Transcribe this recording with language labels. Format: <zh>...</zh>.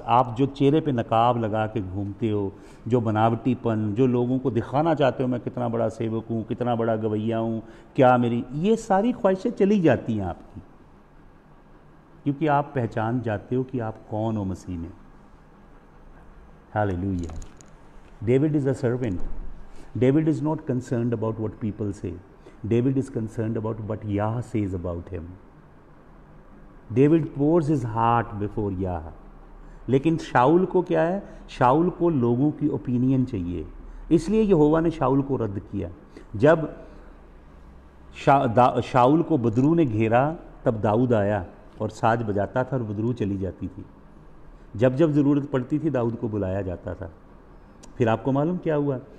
<hi>आप जो चेहरे पे नकाब लगा के घूमते हो, जो बनावटीपन, जो लोगों को दिखाना चाहते हो मैं कितना बड़ा सेवक हूँ, कितना बड़ा गवैया हूँ, क्या मेरी, ये सारी ख्वाहिशें चली जाती हैं आपकी, क्योंकि आप पहचान जाते हो कि आप कौन हो मसीह में।</hi> <en>Hallelujah. David is a servant. David is not concerned about what people say. David is concerned about what Yah says about him. David pours his heart before Yah.</en> <hi>लेकिन शाऊल को क्या है? शाऊल को लोगों की ओपिनियन चाहिए, इसलिए यहोवा ने शाऊल को रद्द किया। जब शाऊल को बदरू ने घेरा, तब दाऊद आया और साज बजाता था और बदरू चली जाती थी। जब जब ज़रूरत पड़ती थी दाऊद को बुलाया जाता था। फिर आपको मालूम क्या हुआ?</hi>